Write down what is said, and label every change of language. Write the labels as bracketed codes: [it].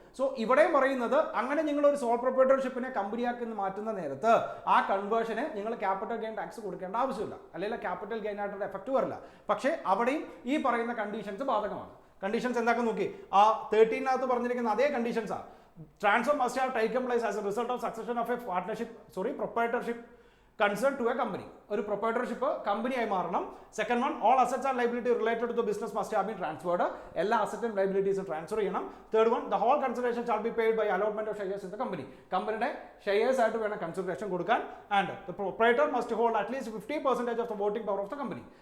[ml] So ഇവിടെയും പറയുന്നത് അങ്ങനെ നിങ്ങൾ ഒരു സോൾ പ്രൊപ്രൈറ്റർഷിപ്പിനെ കമ്പനിയാക്കി മാറ്റുന്ന നേരത്ത് ആ കൺവേർഷന് നിങ്ങൾ ക്യാപിറ്റൽ ഗെയിൻ ടാക്സ് കൊടുക്കേണ്ട ആവശ്യമില്ല, അല്ലെങ്കിൽ ക്യാപിറ്റൽ ഗെയിൻ ആയിട്ടുള്ള എഫക്റ്റ് വരില്ല. പക്ഷേ അവിടെയും ഈ പറയുന്ന കണ്ടീഷൻസ് ബാധകമാണ്. കണ്ടീഷൻസ് എന്താക്കി നോക്കി? ആ 13-നകത്ത് പറഞ്ഞിരിക്കുന്ന അതേ കണ്ടീഷൻസാ. [en] Transfer must have taken place as a result of succession of a proprietorship concerned to a company. [ml] ഒരു പ്രൊപ്രൈറ്റർഷിപ്പ് കമ്പനിയായി മാറണം. [en] Second one, all assets and liability related to the business must have been transferred. [ml] എല്ലാ അസറ്റും ലൈബിലിറ്റീസും transfer ചെയ്യണം. [en] Third one, the whole consideration shall be paid by allotment of shares in the company. [ml] കമ്പനിയുടെ shares ആയിട്ട് വേണം consideration കൊടുക്കാൻ. [en] And the proprietor must hold at least 50% of the voting power of the company.